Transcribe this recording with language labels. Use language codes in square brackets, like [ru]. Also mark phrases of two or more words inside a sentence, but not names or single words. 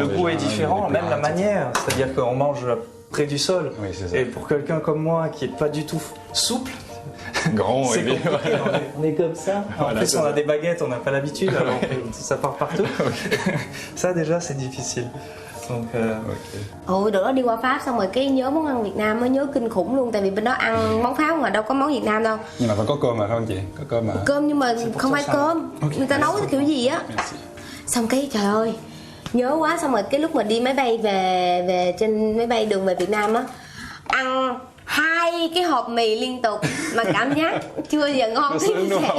[fr] Le goût est différent, même la manière. C'est-à-dire qu'on mange près du sol. Oui, c'est ça. Et pour quelqu'un comme moi qui est pas du tout souple, grand, c'est compliqué. On est comme ça. En plus, on a des baguettes, on n'a pas l'habitude, alors ça part partout. Ça déjà, c'est difficile. Donc, [vi] Bữa đó đi qua Pháp xong rồi cái nhớ món ăn Việt Nam mới nhớ kinh khủng luôn. Tại vì bên đó ăn món Pháp mà đâu có món Việt Nam đâu. Nhưng mà vẫn có cơm mà phải không chị? Có cơm mà. Cơm nhưng mà không phải cơm. Người ta nấu kiểu gì á. Xong cái trời ơi, nhớ quá. Xong rồi cái lúc mà đi máy bay về trên máy bay đường về Việt Nam á, ăn 2 cái hộp mì liên tục mà cảm giác chưa giờ ngon thế như vậy.